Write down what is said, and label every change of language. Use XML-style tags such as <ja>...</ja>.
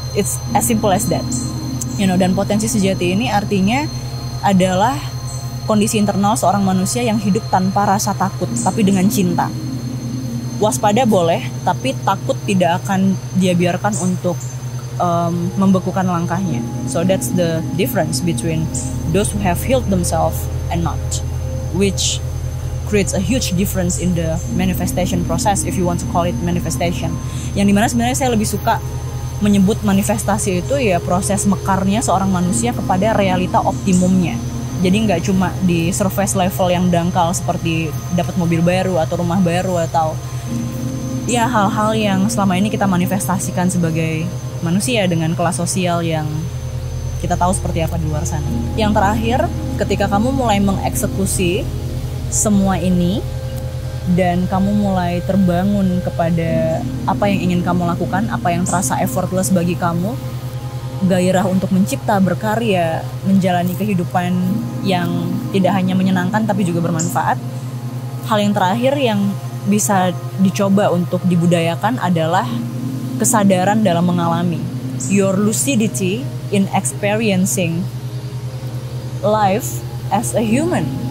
<en>It's as simple as that.</en> <id>Dan potensi sejati ini artinya adalah kondisi internal seorang manusia yang hidup tanpa rasa takut, tapi dengan cinta. Waspada boleh, tapi takut tidak akan dia biarkan untuk membekukan langkahnya.</id> <en>So that's the difference between those who have healed themselves and not, which creates a huge difference in the manifestation process, if you want to call it manifestation.</en> <id>Yang dimana sebenarnya saya lebih suka menyebut manifestasi itu ya proses mekarnya seorang manusia kepada realita optimumnya. Jadi nggak cuma di surface level yang dangkal seperti dapat mobil baru atau rumah baru atau ya hal-hal yang selama ini kita manifestasikan sebagai manusia dengan kelas sosial yang kita tahu seperti apa di luar sana. Yang terakhir, ketika kamu mulai mengeksekusi semua ini dan kamu mulai terbangun kepada apa yang ingin kamu lakukan, apa yang terasa effortless bagi kamu, gairah untuk mencipta, berkarya, menjalani kehidupan yang tidak hanya menyenangkan tapi juga bermanfaat. Hal yang terakhir yang bisa dicoba untuk dibudayakan adalah kesadaran dalam mengalami.</id> <en>Your lucidity in experiencing life as a human.</en>